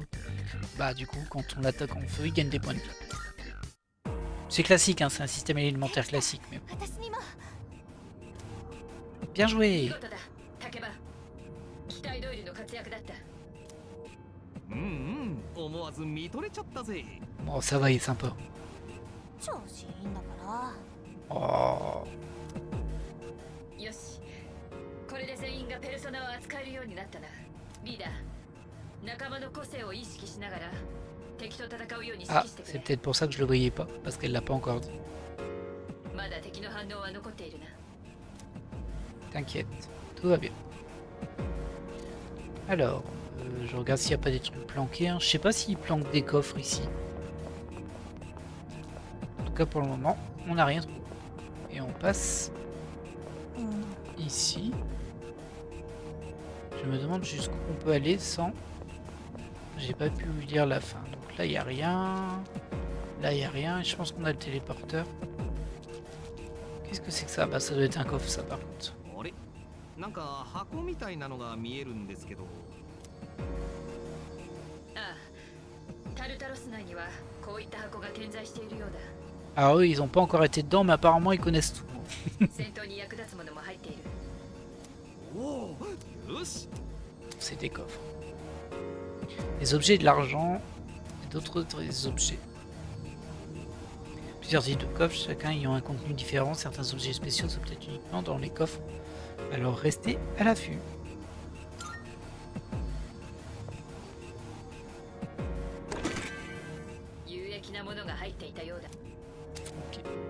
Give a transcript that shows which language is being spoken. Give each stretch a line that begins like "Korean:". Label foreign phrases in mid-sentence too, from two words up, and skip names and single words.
French: Bah du coup quand on l'attaque en feu il gagne des points de vie. C'est classique, hein, c'est un système élémentaire classique. Mais... Bien joué. Bon ça va, il est sympa. Oh.
Japanese: よし、これで全員がペルソナを扱えるようになったな。リーダー、仲間の個性を意識しながら敵と戦うように指
French: Ah,
Japanese: 揮してく
French: c'est
Japanese: れ。
French: peut-être pour ça que je le voyais pas, parce qu'elle l'a pas encore dit.
Japanese: まだ敵の反応は残っているな。
French: T'inquiète, tout va bien. Alors, je regarde s'il n'y a pas des trucs planqués. Hein. Je sais pas s'il planque des coffres ici. En tout cas, pour le moment, on n'a rien trouvé. Et on passe ici. Je me demande jusqu'où on peut aller sans... J'ai pas pu lire la fin. Donc là, il n'y a rien. Là, il n'y a rien. Et je pense qu'on a le téléporteur. Qu'est-ce que c'est que ça? Bah, ça doit être un coffre, ça, par contre.
Japanese: なんか箱みたいなのが見えるんですけど。ああ、タルタロス内にはこういった箱が点在しているようだ。
French: Alors eux, ils ont pas encore été dedans, mais apparemment, ils connaissent tout.
Japanese: 戦闘に役立つものも入っている。おお、よし。
French: C'est des coffres. Des objets, de l'argent et d'autres objets. Plusieurs types de coffres, chacun ayant un contenu différent. Certains objets spéciaux sont peut-être uniquement dans les coffres. Alors restez à l'affût. Okay.